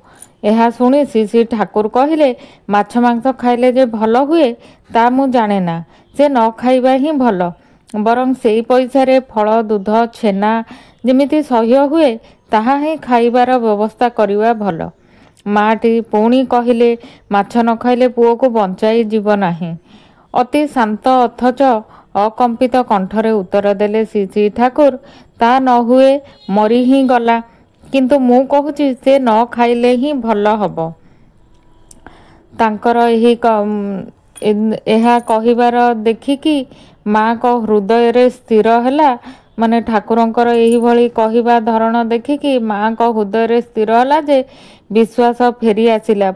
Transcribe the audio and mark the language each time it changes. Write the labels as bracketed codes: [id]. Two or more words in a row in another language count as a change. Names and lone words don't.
[or] ଏହା ଶୁଣି ଶ୍ରୀ ଶ୍ରୀ ଠାକୁର କହିଲେ ମାଛ ମାଂସ ଖାଇଲେ ଯେ ଭଲ ହୁଏ ତା ମୁଁ ଜାଣେ ନା, ସେ ନ ଖାଇବା ହିଁ ଭଲ, ବରଂ ସେଇ ପଇସା ରେ ଫଳ ଦୁଧ ଛେନା ଯେମିତି ସହ୍ୟ ହୁଏ ତାହା ହିଁ ଖାଇବାର ବ୍ୟବସ୍ଥା କରିବା ଭଲ। ମା'ଟି ପୁଣି କହିଲେ ମାଛ ନ ଖାଇଲେ ପୁଅ କୁ ବଞ୍ଚାଇ ଜିବ ନାହିଁ। ଅତି ଶାନ୍ତ ଅଥଚ ଅକମ୍ପିତ କଣ୍ଠରେ ଉତ୍ତର ଦେଲେ ଶ୍ରୀ ଶ୍ରୀ ଠାକୁର ତା ନ ହୁଏ ମରି ହିଁ ଗଲା, କିନ୍ତୁ ମୁଁ କହୁଛି ସେ ନ ଖାଇଲେ ହିଁ ଭଲ ହବ। ତାଙ୍କର ଏହା କହିବାର ଦେଖିକି ମା' ଙ୍କ ହୃଦୟ ରେ ସ୍ଥିର ହେଲା, ମାନେ ଠାକୁରଙ୍କର ଏହି ଭଳି କହିବା ଧରଣ ଦେଖିକି ମା' ଙ୍କ ହୃଦୟ ରେ ସ୍ଥିର ହେଲା ଯେ ବିଶ୍ୱାସ ଫେରି ଆସିଲା।